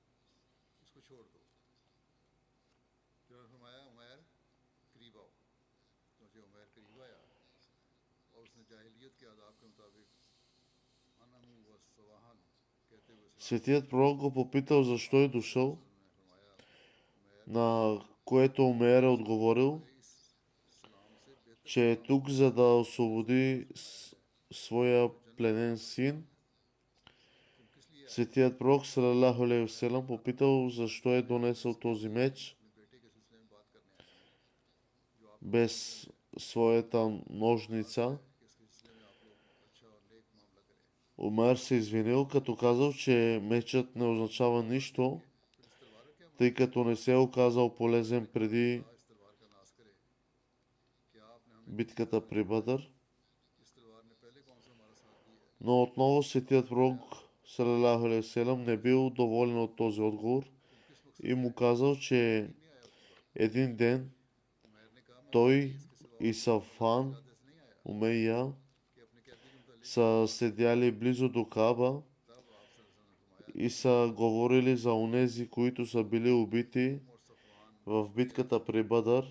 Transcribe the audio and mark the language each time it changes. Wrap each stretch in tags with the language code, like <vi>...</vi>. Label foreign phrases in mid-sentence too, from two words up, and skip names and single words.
<bg>Светият пророк го попитал защо е дошъл, на което Умер е отговорил, че е тук, за да освободи своя пленен син. Светият пророк</bg> <ar>صلى الله عليه وسلم</ar> <bg>попитал защо е донесъл този меч без своята ножница. Умер се извинил, като казал, че мечът не означава нищо, тъй като не се е оказал полезен преди битката при Бадър. Но отново светият пророк</bg> <ar>صلى الله عليه وسلم</ar> <bg>не бил доволен от този отговор и му казал, че един ден той и Сафан Умейя са седяли близо до Каба и са говорили за онези, които са били убити в битката при Бадър.</bg>